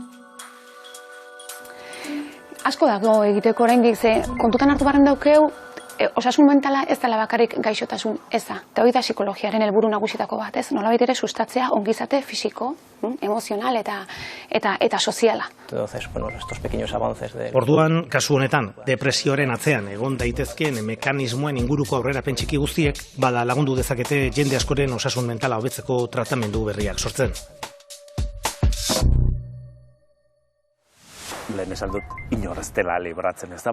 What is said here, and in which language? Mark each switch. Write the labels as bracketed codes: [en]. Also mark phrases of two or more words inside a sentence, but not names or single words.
[eu] Asko dago egiteko oraindik, ze kontutan hartu barren daukeu, osasun mentala ez dela bakarrik gaixotasun eza. Eta hori da psikologiaren helburu nagusitako bat, ez? Nolabait ere sustatzea ongizate fisiko, emozional eta soziala. [es] Entonces, bueno, estos pequeños avances de... [eu] Orduan, kasu honetan, depresioaren atzean egon daitezkeen mekanismoen inguruko aurrerapen txiki guztiek, bada lagundu dezakete jende askoren osasun mentala hobetzeko tratamendu berriak sortzen. Lehen esan dut, inor ez dela libratzen, ez da?